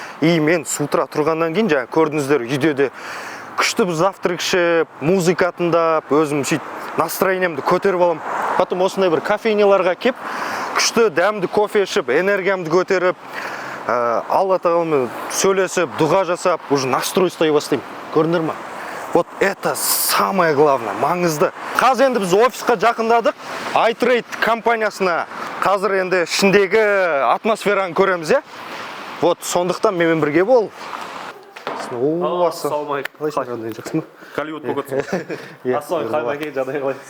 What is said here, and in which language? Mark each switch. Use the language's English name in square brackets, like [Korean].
[Kazakh] И мен [Russian] с утра [Kazakh] тұрғаннан кейін жаңа көрдіңіздер, үйде де күшті бір завтрак ішіп, музыка тыңдап, өзім сөйтіп настроениемді көтеріп аламын. [Russian] Потом [Kazakh] осындай бір кофейняларға кеп, күшті дәмді кофе ішіп, энергиямды көтеріп, Алла тағаламмен сөйлесіп, дұға жасап, [Russian] уже настрой [Kazakh] ұстай бастаймын. Көрдіңдер ма? [Russian] Вот это самое главное, [Kazakh] маңызды. Қазір енді біз офисқа жақындадық, iTrade компаниясына. Қазір енді ішіндегі атмосфераны көреміз, е? [Russian] Вот, [Kazakh] сондықтан менімен бірге бол. О, ассалаумағалейкум. Қалайсың, жақсы ма? Голливуд болып отырсың. Ассалаумағалейкум, жағдай қалай?